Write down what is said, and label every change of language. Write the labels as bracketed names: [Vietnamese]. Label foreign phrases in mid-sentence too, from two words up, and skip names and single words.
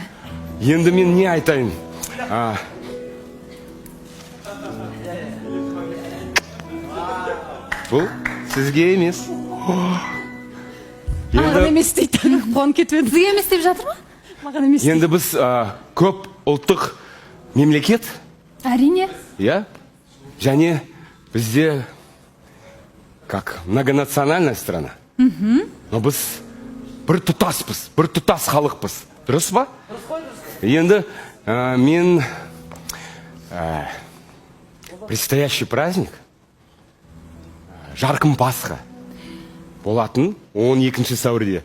[Kazakh] Енді мен не айтайын? Бұл сізге емес. Маған емес дейді. Қуанып кетіп еді. Сізге емес деп жатыр ма? Маған емес. Енді біз көп ұлттық мемлекет. Әрине. [Russian] Я? [Kazakh] Және бізде [Russian] как многонациональная страна. [Kazakh] Но біз бір тұтаспыз, бір тұтас халықпыз. Дұрыс па? Енді мен [Russian] предстоящий праздник [Kazakh] жарқын Пасха болатын 12 сәуірде.